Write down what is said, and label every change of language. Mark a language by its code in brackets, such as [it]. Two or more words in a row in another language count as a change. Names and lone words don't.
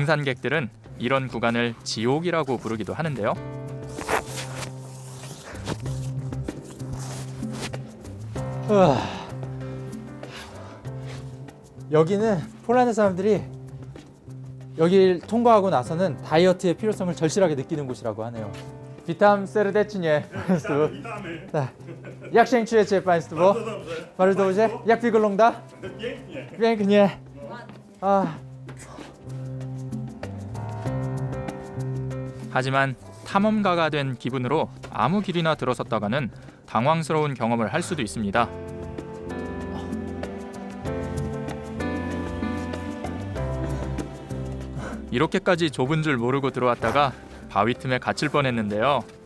[ko] 등산객들은 이런 구간을 지옥이라고 부르기도 하는데요. 여기는 폴란드 사람들이 여기를 통과하고 나서는 다이어트의 필요성을 절실하게 느끼는 곳이라고 하네요. [pl] Witam serdecznie Państwu. Tak. Jak się czujecie Państwo? Bardzo dobrze? Jak wygląda? Pięknie. [ko] 하지만 탐험가가 된 기분으로 아무 길이나 들어섰다가는 당황스러운 경험을 할 수도 있습니다. 이렇게까지 좁은 줄 모르고 들어왔다가 바위 틈에 갇힐 뻔했는데요.